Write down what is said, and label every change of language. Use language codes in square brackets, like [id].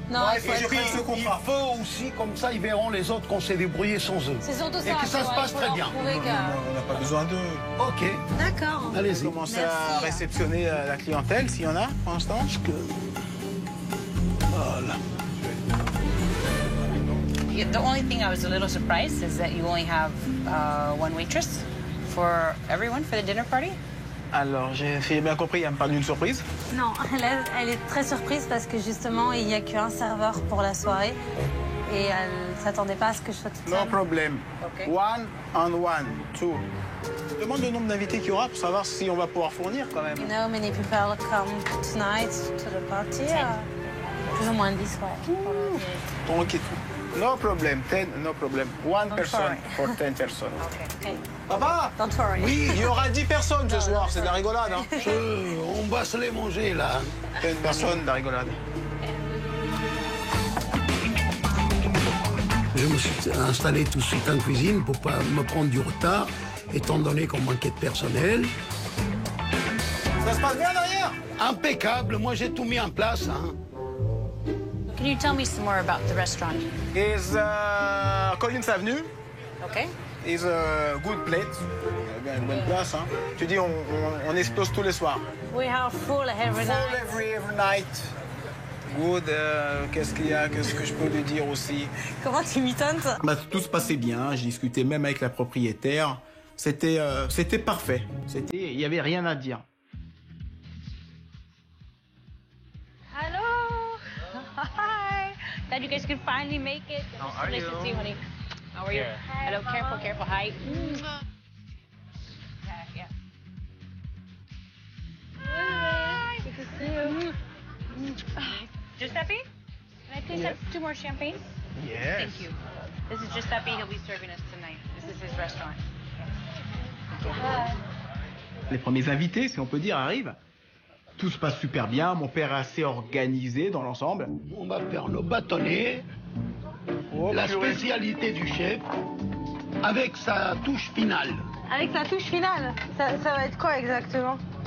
[fr] Non, il faut aussi, comme ça, ils verront les autres qu'on s'est débrouillé sans eux. C'est surtout ça. Et que ça se passe très bien. On n'a pas besoin d'eux. Ok. D'accord. Allez-y. On commence à réceptionner la clientèle, s'il y en a, pour l'instant. Voilà. [en] The only thing I was a little surprised is that you only have one waitress for everyone for the dinner party. [fr] Alors, si j'ai bien compris, il me parle d'une surprise. Non, elle est très surprise parce que justement, il n'y a qu'un serveur pour la soirée. Et elle ne s'attendait pas à ce que je sois toute seule. [en] No problem. Okay. 1 on 1, 2. [fr] Demande le nombre d'invités qu'il y aura pour savoir si on va pouvoir fournir quand même. [en] You know, many people come tonight to the party. [fr] Plus ou moins 10, ouais. Tranquille. [en] No problem, 10, no problem. One person for 10 personnes. Okay. [fr] Papa? [en] Don't worry. [fr] Oui, il y aura 10 personnes ce soir, c'est de la rigolade. Hein. On va se les manger, là. 10 personnes, de la rigolade. Je me suis installé tout de suite en cuisine pour pas me prendre du retard, étant donné qu'on manquait de personnel. Ça se passe bien derrière? Impeccable, moi j'ai tout mis en place. Hein. [en] Can you tell me some more about the restaurant? Is Collins Avenue. Okay. Is a good place. [fr] Une bonne place, hein. Tu dis, on explose tous les soirs. [en] We are full every night. Full every night. Good. [fr] Qu'est-ce qu'il y a? Qu'est-ce que je peux lui dire aussi? Comment tu m'étonnes? Tout se passait bien. J'ai discuté même avec la propriétaire. C'était parfait. Il y avait rien à dire. [en] Hello. Hi. Glad you guys could finally make it. How are nice you? to see you, honey. How are you? Yeah. Hello. Careful, careful. Hi. Yeah. Hi. Good to see you. Giuseppe, can I please have 2 more champagne? Yes. Thank you. This is Giuseppe. He'll be serving us tonight. This is his restaurant. [fr] Les premiers invités, si on peut dire, arrivent. Tout se passe super bien. Mon père est assez organisé dans l'ensemble. On va faire nos bâtonnets, la spécialité du chef, avec sa touche finale. Avec sa touche finale, ça va être quoi exactement?